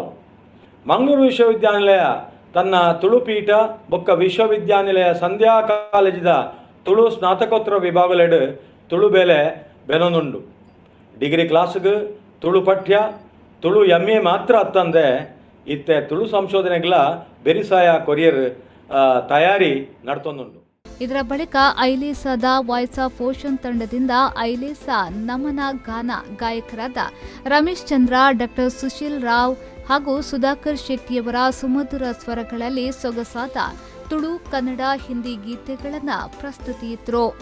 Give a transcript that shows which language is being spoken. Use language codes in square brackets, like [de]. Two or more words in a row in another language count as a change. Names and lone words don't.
[tcy] ಮಂಗಳೂರು ವಿಶ್ವವಿದ್ಯಾನಿಲಯ ತನ್ನ ತುಳುಪೀಠ ಬೊಕ್ಕ ವಿಶ್ವವಿದ್ಯಾನಿಲಯ ಸಂಧ್ಯಾ ಕಾಲೇಜಿದ ತುಳು ಸ್ನಾತಕೋತ್ತರ ವಿಭಾಗಲೆಡು ತುಳು ಬೆಲೆ ಬೆನೊಂದುಂಡು. [en] degree class [tcy] ತುಳು ಪಠ್ಯ ತುಳು MA ಮಾತ್ರ ಅತ್ತಂದೆ ಇತ್ತೆ ತುಳು ಸಂಶೋಧನೆಗಳ ಬೆರಿಸಾಯ ಕೊರಿಯರ್ ತಯಾರಿ ನಡ್ತೊಂದುಂಡು. [kn] ಇದರ ಬಳಿಕ ಐಲೇಸಾದ ವಾಯ್ಸ್ ಆಫ್ ಓಷನ್ ತಂಡದಿಂದ ಐಲೇಸಾ ನಮನ ಗಾನ ಗಾಯಕರಾದ ರಮೇಶ್ ಚಂದ್ರ, ಡಾಕ್ಟರ್ ಸುಶೀಲ್ ರಾವ್ ಹಾಗೂ ಸುಧಾಕರ್ ಶೆಟ್ಟಿಯವರ ಸುಮಧುರ ಸ್ವರಗಳಲ್ಲಿ ಸೊಗಸಾದ ತುಳು, ಕನ್ನಡ, ಹಿಂದಿ ಗೀತೆಗಳನ್ನು ಪ್ರಸ್ತುತಿಯಿತ್ತರು.